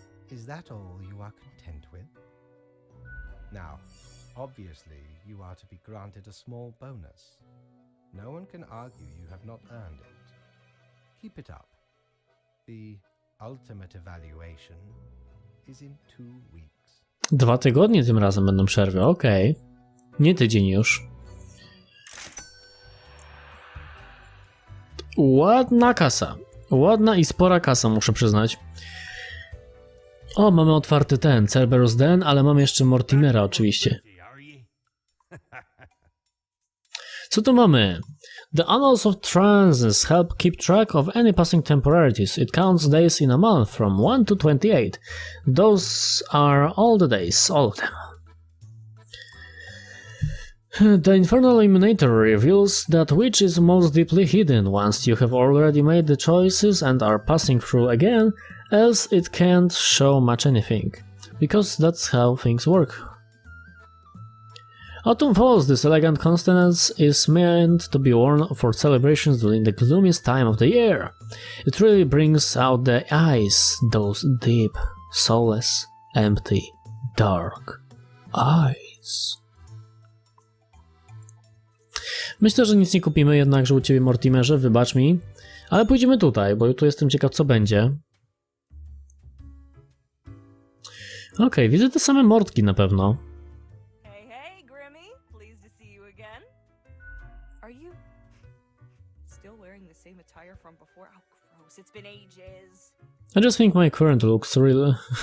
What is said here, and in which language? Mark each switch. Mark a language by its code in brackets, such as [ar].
[en] Is that all you are content with? Now, obviously, you are to be granted a small bonus. No one can argue you have not earned it. Keep it up. The ultimate evaluation is in 2 weeks. [pl] 2 tygodnie tym razem będą przerwy, okej. Nie tydzień już. Ładna kasa. Ładna i spora kasa, muszę przyznać. O, mamy otwarty ten, Cerberus Den, ale mamy jeszcze Mortimera oczywiście. Co tu mamy? [en] The annals of trances help keep track of any passing temporalities. It counts days in a month from 1 to 28. Those are all the days, all of them. The Infernal Eliminator reveals that which is most deeply hidden once you have already made the choices and are passing through again, else it can't show much anything, because that's how things work. Autumn Falls, this elegant constance is meant to be worn for celebrations during the gloomiest time of the year. It really brings out the eyes, those deep, soulless, empty, dark eyes. [pl] Myślę, że nic nie kupimy jednakże u ciebie, Mortimerze, wybacz mi, ale pójdziemy tutaj, bo tu jestem ciekaw, co będzie. Okej, widzę te same mordki na pewno. [en] Hey, hey, Grimmy. Pleased to see you again. Are you still wearing the same attire from before? Oh, gross. It's been ages. I just think my current looks really...